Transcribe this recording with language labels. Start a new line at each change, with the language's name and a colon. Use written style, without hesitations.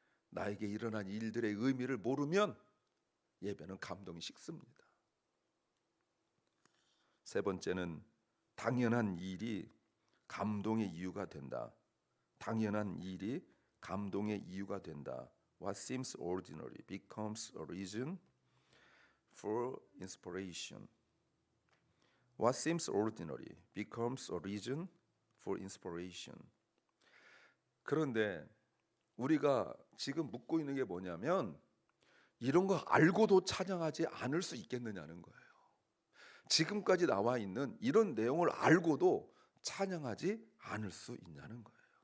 Korean: 나에게 일어난 일들의 의미를 모르면 예배는 감동이 식습니다. 세 번째는 당연한 일이 감동의 이유가 된다. 당연한 일이 감동의 이유가 된다.
English: What seems ordinary becomes a reason for inspiration. What seems ordinary becomes a reason for inspiration.
Korean: 그런데 우리가 지금 묻고 있는 게 뭐냐면 이런 거 알고도 찬양하지 않을 수 있겠느냐는 거예요. 지금까지 나와 있는 이런 내용을 알고도 찬양하지 않을 수 있냐는 거예요.